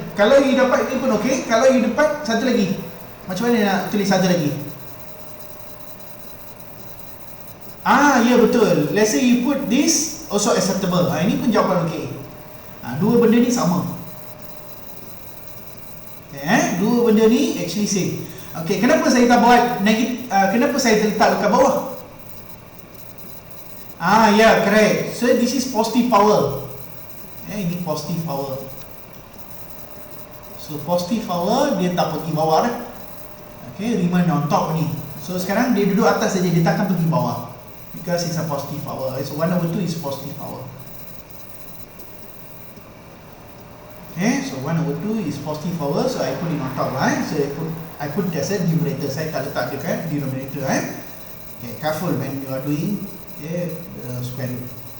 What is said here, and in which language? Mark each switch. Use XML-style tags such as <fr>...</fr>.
<ms>Kalau you dapat ini pun okey, kalau you dapat satu lagi, macam mana nak tulis satu lagi? Ya betul.</ms> <en>Let's say you put this also acceptable.</en> <ms>Ini pun jawapan okey. Dua benda ni sama. Dua benda ni actually same. Okay, kenapa saya tak buat negatif? Kenapa saya letak dekat bawah?</ms> <en>Yeah, correct. So this is positive power.</en> <ms>Ini positive power. So positive power dia tak pergi bawah dah.</ms> <en>Okay, remain on top ni.</en> <ms>So sekarang dia duduk atas saja, dia takkan pergi bawah.</ms> <en>Because it's a positive power. So 1 over 2 is positive power. Okay, so 1 over 2 is positive power. So I put it on top, right? So I put it as a numerator.</en> <ms>Saya tak letak dekat denominator,</ms> <en>right? Okay, careful when you are doing the square root.</en>